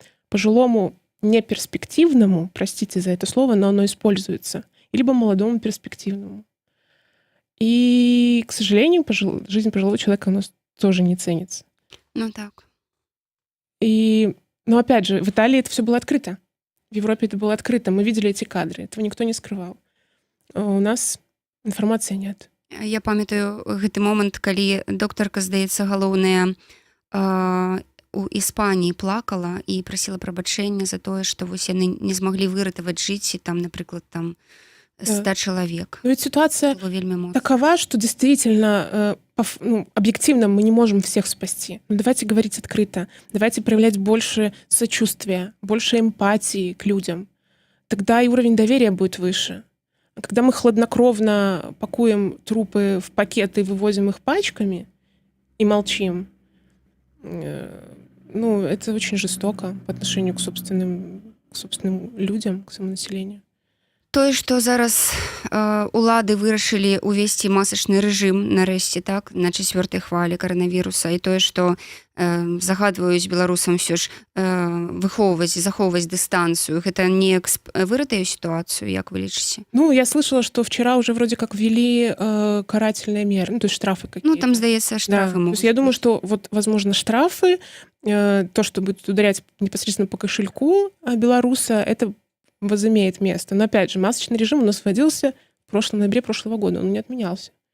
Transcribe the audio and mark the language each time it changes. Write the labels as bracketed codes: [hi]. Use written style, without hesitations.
[ru] Пожилому неперспективному, простите за это слово, но оно используется, либо молодому перспективному. И, к сожалению, жизнь пожилого человека у нас тоже не ценится. Ну так. Но опять же, в Италии это все было открыто. В Европе это было открыто. Мы видели эти кадры. Этого никто не скрывал. У нас информации нет. [be] Я памятаю гэты момант, калі доктарка, здаецца, галоўная у Іспаніі плакала і прасіла прабачэння за тое, што вось яны не змаглі выратаваць жыцці там, напрыклад, там 100 человек. [ru] Но ведь ситуация такова, что действительно, объективно мы не можем всех спасти. Но давайте говорить открыто. Давайте проявлять больше сочувствия, больше эмпатии к людям. Тогда и уровень доверия будет выше. А когда мы хладнокровно пакуем трупы в пакеты и вывозим их пачками и молчим, это очень жестоко по отношению к собственным людям, к своему населению. [be] Тое, што зараз улады вырашылі ўвесці масачны рэжым нарэшце, так, на 4-й хвалі каранавіруса, і тое, што загадваюць беларусам ўсё ж захоўваць дыстанцыю, гэта неяк выратае сітуацыю, як вы лічыце? [ru] Я слышала, что вчера уже вроде как ввели карательные меры, то есть штрафы какие-то. [be] Там, здаецца, штрафы могут. [ru] То есть я думаю, что возможно, штрафы, то, что будет ударять непосредственно по кошельку белоруса, это возымеет место. Но опять же, масочный режим у нас вводился в ноябре прошлого года, он не отменялся.